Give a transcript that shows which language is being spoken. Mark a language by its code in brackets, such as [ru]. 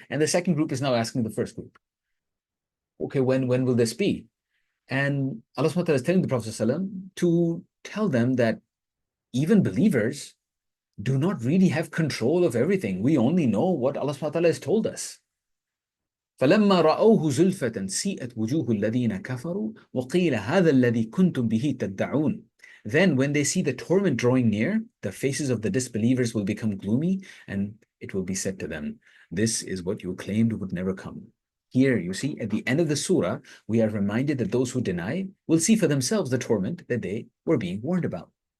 [en] And the second group is now asking the first group, okay, when will this be? And Allah subhanahu wa ta'ala is telling the Prophet ﷺ to tell them that even believers do not really have control of everything. We only know what Allah subhanahu wa ta'ala has told us. [ar] فلما رأوه زلفة سيئت وجوه الذين كفروا وقيل هذا الذي كنتم به تدعون. [en] Then when they see the torment drawing near, the faces of the disbelievers will become gloomy, and it will be said to them, this is what you claimed would never come. Here, you see, at the end of the surah, we are reminded that those who deny will see for themselves the torment that they were being warned about.